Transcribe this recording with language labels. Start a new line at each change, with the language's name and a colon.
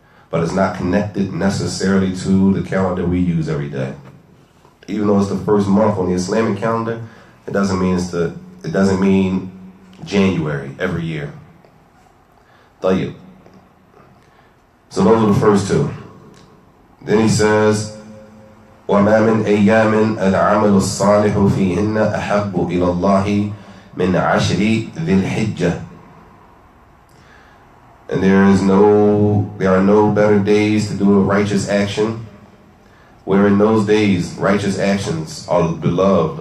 English: But it's not connected necessarily to the calendar we use every day. Even though it's the first month on the Islamic calendar, it doesn't mean January every year.
Arabic: طيب.
English: So those are the first two. Then he says,
Arabic: وَمَا مِنْ أَيَّامٍ الْعَمَلُ الصَّالِحُ فِيهِنَّ أَحَبُّ إِلَى اللَّهِ مِنْ عَشْرِ ذِي الْحِجَّةِ.
English: And there are no better days to do a righteous action, where in those days righteous actions are beloved.